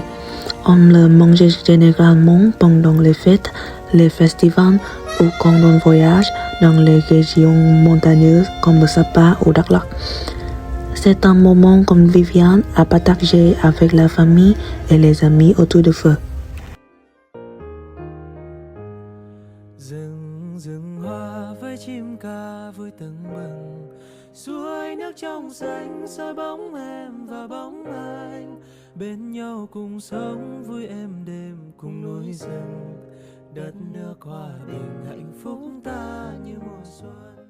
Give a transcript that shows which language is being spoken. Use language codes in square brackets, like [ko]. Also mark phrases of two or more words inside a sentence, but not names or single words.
[fr] On le mange généralement pendant les fêtes, les festivals ou quand on voyage dans les régions montagneuses comme le Sapa ou Đắk Lắk. C'est un moment convivial à partager avec la famille et les amis autour du feu. [vi] Rừng hoa với chim ca vui tưng bừng, suối nước trong xanh soi bóng em và bóng anh, bên nhau cùng sống vui êm đềm cùng núi rừng, đất nước hòa bình hạnh phúc ta như mùa xuân.